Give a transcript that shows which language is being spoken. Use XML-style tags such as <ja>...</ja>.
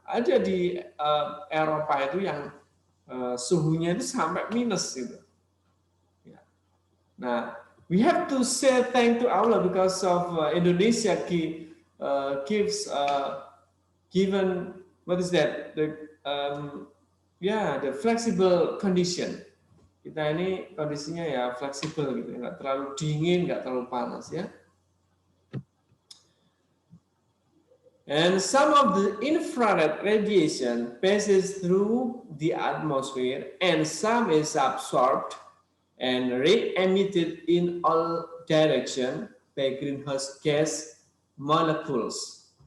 <id>Ada di Eropa itu yang suhunya itu sampai minus gitu. Ya.</id> <en>Nah, we have to say thank to Allah because of Indonesia gives given, what is that, the the flexible condition.</en> <id>Kita ini kondisinya ya fleksibel gitu, nggak terlalu dingin, nggak terlalu panas ya.</id> <en>And some of the infrared radiation passes through the atmosphere and some is absorbed and re-emitted in all directions by greenhouse gas molecules.</en>